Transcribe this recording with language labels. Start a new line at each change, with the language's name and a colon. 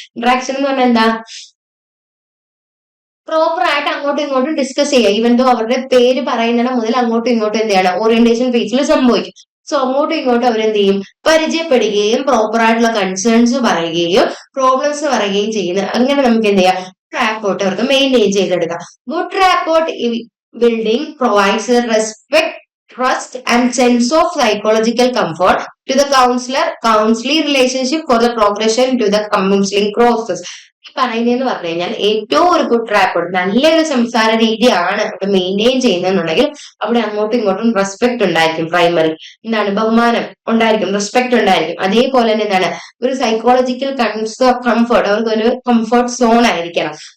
Malayalam: Interaction എന്ന് പറഞ്ഞാൽ എന്താ, പ്രോപ്പർ ആയിട്ട് അങ്ങോട്ടും ഇങ്ങോട്ടും ഡിസ്കസ് ചെയ്യുക. ഈവൻ ദോ അവരുടെ പേര് പറയുന്നിടം മുതൽ അങ്ങോട്ടും ഇങ്ങോട്ടും എന്ത് ചെയ്യണം, ഓറിയന്റേഷൻ ഫേസിൽ സംഭവിക്കും. സോ അങ്ങോട്ടും ഇങ്ങോട്ടും അവരെന്ത് ചെയ്യും, പരിചയപ്പെടുകയും പ്രോപ്പർ ആയിട്ടുള്ള കൺസേൺസ് പറയുകയും പ്രോബ്ലംസ് പറയുകയും ചെയ്യുന്നത്. അങ്ങനെ നമുക്ക് എന്ത് ചെയ്യാം, റാപ്പോർട്ട് അവർക്ക് മെയിൻറ്റെയിൻ ചെയ്തെടുക്കാം.
English: Good rapport building provides respect, trust and sense of psychological comfort to the counselor counseling relationship for the progression to the counseling process.
Malayalam: പറയുന്നതെന്ന് പറഞ്ഞു കഴിഞ്ഞാൽ ഏറ്റവും ഒരു ഗുഡ് റാപ്പോർട്ട് നല്ലൊരു സംസാര രീതിയാണ് അവിടെ മെയിൻറ്റെയിൻ ചെയ്യുന്നതെന്നുണ്ടെങ്കിൽ അവിടെ അങ്ങോട്ടും ഇങ്ങോട്ടും റെസ്പെക്ട് ഉണ്ടായിരിക്കും. പ്രൈമറി എന്താണ് ബഹുമാനം ഉണ്ടായിരിക്കും, റെസ്പെക്ട് ഉണ്ടായിരിക്കും. അതേപോലെ തന്നെ എന്താണ് ഒരു സൈക്കോളജിക്കൽ കംഫർട്ട്, അവർക്ക് ഒരു കംഫർട്ട് സോൺ ആയിരിക്കണം.